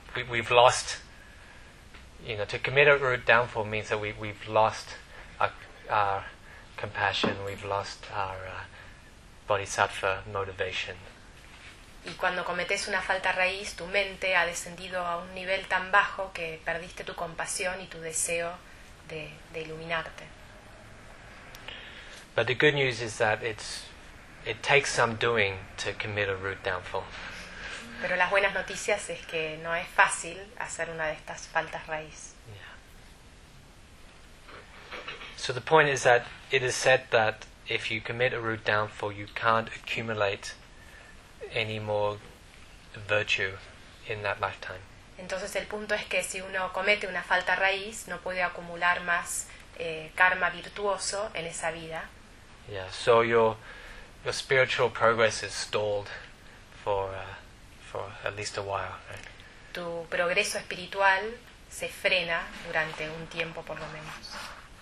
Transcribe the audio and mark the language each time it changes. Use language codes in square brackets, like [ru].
[en] We've lost, you know, to commit a root downfall means that we've lost our compassion, we've lost our bodhisattva motivation. [es] Y cuando cometes una falta raíz, tu mente ha descendido a un nivel tan bajo que perdiste tu compasión y tu deseo de iluminarte. [en] But the good news is that it takes some doing to commit a root downfall. [es] Pero las buenas noticias es que no es fácil hacer una de estas faltas raíz. [en] So the point is that it is said that if you commit a root downfall, you can't accumulate any more virtue in that lifetime. [es] Entonces el punto es que si uno comete una falta raíz, no puede acumular más karma virtuoso en esa vida. [en] Yeah, so your spiritual progress is stalled for at least a while. Right? [es] Tu progreso espiritual se frena durante un tiempo por lo menos.